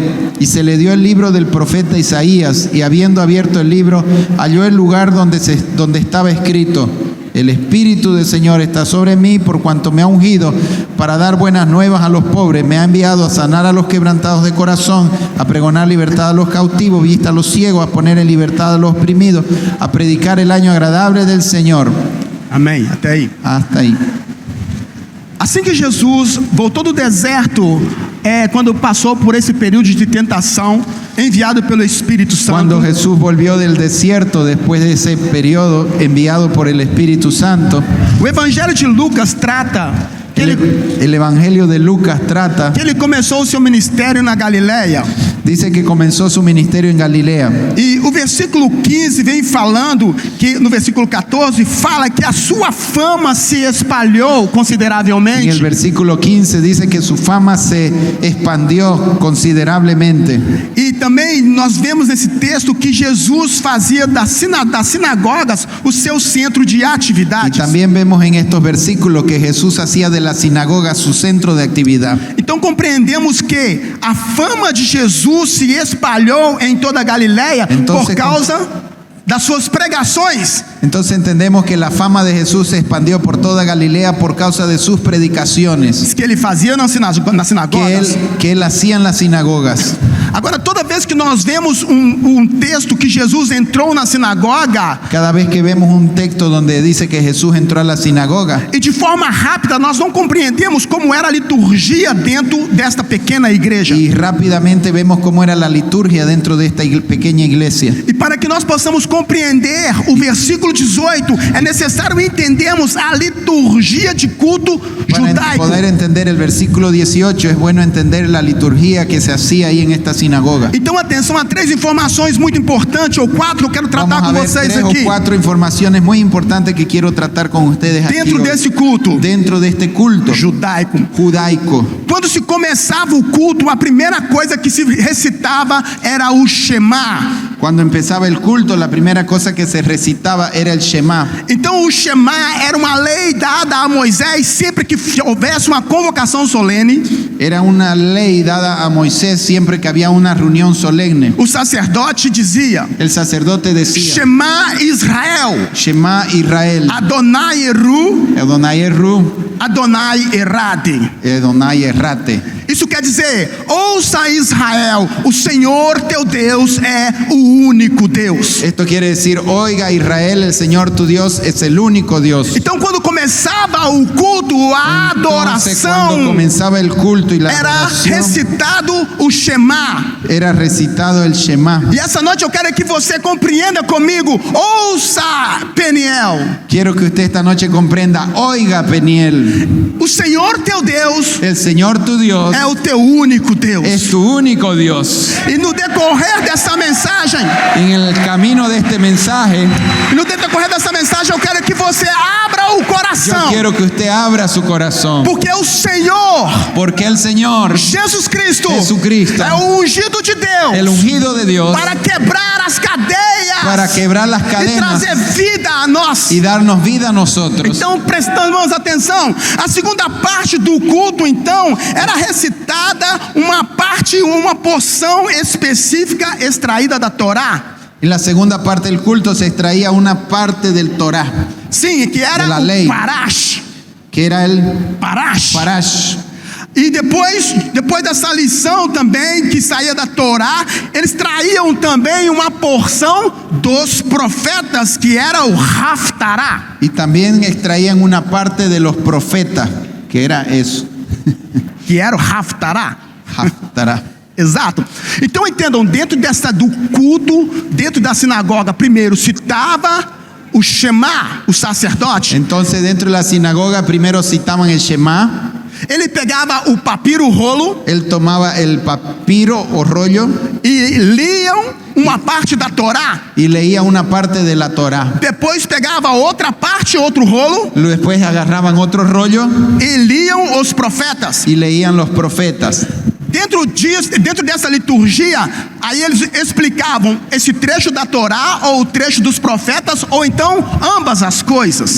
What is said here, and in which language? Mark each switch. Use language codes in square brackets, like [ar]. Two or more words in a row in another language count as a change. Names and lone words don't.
[es] Y se le dio el libro del profeta Isaías, y habiendo abierto el libro, halló el lugar donde estaba escrito: el Espíritu del Señor está sobre mí, por cuanto me ha ungido para dar buenas nuevas a los pobres. Me ha enviado a sanar a los quebrantados de corazón, a pregonar libertad a los cautivos, vista a los ciegos, a poner en libertad a los oprimidos, a predicar el año agradable del Señor. [pt] Amém. Até aí. [es] Hasta ahí. [pt] Assim que Jesus voltou do deserto, quando passou por esse período de tentação, enviado pelo Espírito Santo. [es] Cuando Jesús volvió del desierto después de ese periodo enviado por el Espíritu Santo, [pt] O Evangelho de Lucas trata que [es] el Evangelio de Lucas trata [pt] ele começou o seu ministério na Galileia. [es] Dice que comenzó su ministerio en Galilea. [pt] E o versículo 15 vem falando que, no versículo 14, fala que a sua fama se espalhou [es] En el [pt] consideravelmente. [es] versículo 15 dice que su fama se expandió considerablemente. [pt] E também nós vemos nesse texto que Jesus fazia das sinagogas o seu centro de [es] Y [pt] atividades. [es] también vemos en estos versículos que Jesús hacía de la sinagoga su centro de actividad. [pt] Então compreendemos que a fama de Jesus se espalhou em toda a Galileia Então, por causa das suas pregações. [es] Entonces entendemos que la fama de Jesús se expandió por toda Galilea por causa de sus predicaciones [pt] Que ele fazia nas sinagogas. [es] que él hacía en las sinagogas. [pt] Agora, toda vez que nós vemos texto que Jesus entrou na sinagoga, [es] Cada vez que vemos un texto donde dice que Jesús entró a la sinagoga, [pt] e de forma rápida nós não compreendemos como era a liturgia dentro desta pequena igreja. [es] y rápidamente vemos cómo era la liturgia dentro de esta pequeña iglesia. [pt] E para que nós possamos compreender o versículo 18, é necessário entendermos a liturgia de culto [es] Para [pt] judaico. [es] poder entender el versículo 18 es bueno entender la liturgia que se hacía ahí en esta sinagoga. [pt] Então atenção a 3 informações muito importantes, ou 4, eu quero tratar [es] Vamos a [pt] com [es] ver [pt] vocês [es] 3 o [pt] aqui. [es] 4 informaciones muy importantes que quiero tratar con ustedes aquí [pt] Dentro [es] hoy. [pt] desse culto [es] Dentro de este culto [pt] judaico. [es] judaico. [pt] Quando se começava o culto, a primeira coisa que se recitava era o Shema. [es] Cuando empezaba el culto, la primera cosa que se recitaba era el Shema. [pt] Então o Shema era uma lei dada a Moisés sempre que houvesse uma convocação solene. [es] Era una ley dada a Moisés siempre que había una reunión solemne. [pt] O sacerdote dizia: [es] El sacerdote decía: [he] שמע ישראל, שמע ישראל, Adonai Eru, Adonai Erru, Adonai Erade. Adonai Errate. [pt] Isso quer dizer: ouça Israel, o Senhor teu Deus é o único Deus. [es] Esto quiere decir, oiga Israel, el Señor tu Dios es el único Dios. [pt] Então quando começava o culto, a [es] Entonces, cuando [pt] adoração, [es] comenzaba el culto y la [pt] era [es] adoración, [pt] recitado o Shema. [es] era recitado el Shema. [pt] E essa noite eu quero que você compreenda comigo. Ouça, Peniel, [es] Quiero que usted esta noche comprenda, oiga Peniel, [pt] o Senhor teu Deus [es] el Señor tu Dios [pt] é o teu único Deus. [es] es tu único Dios. [pt] E no decorrer dessa mensagem, [es] En el camino de este mensaje, [pt] eu quero que você abra o [es] yo [pt] coração. [es] quiero que usted abra su corazón, [pt] Porque o Senhor, [es] porque el Señor, [pt] Jesus Cristo, [es] Jesucristo, [pt] é o ungido de Deus [es] el ungido de Dios, [pt] para quebrar as cadeias, [es] para quebrar las [pt] e [es] cadenas [pt] trazer vida a nós. [es] y darnos vida a nosotros. [pt] Então, prestamos atenção, a segunda parte do culto, então, era recitada uma porção específica extraída da Torá. [es] En la segunda parte del culto se extraía una parte del Torá, [pt] Sim, que era [es] De la [pt] o lei. [es] Parash. que era el Parash. Parash. [pt] E depois dessa lição também, que saía da Torá, eles traíam também uma porção dos profetas, que era o Haftará. [es] Y también extraían una parte de los profetas, que era eso, [pt] Que era o Haftará. [es] Haftará. [pt] Exato. Então entendam, dentro do culto, dentro da sinagoga, primeiro citava o Shema, o sacerdote. [es] Entonces dentro de la sinagoga primero citaban el Shema, [pt] Ele pegava o papiro, o rolo, [es] él tomaba el papiro o rollo [pt] e liam uma parte da Torá. [es] y leía una parte de la Torá. [pt] Depois pegava outra parte, outro rolo, [es] Después agarraban otro rollo [pt] e liam os profetas. [es] y leían los profetas. [pt] Dentro dessa liturgia, aí eles explicavam esse trecho da Torá, ou o trecho dos profetas, ou então ambas as coisas.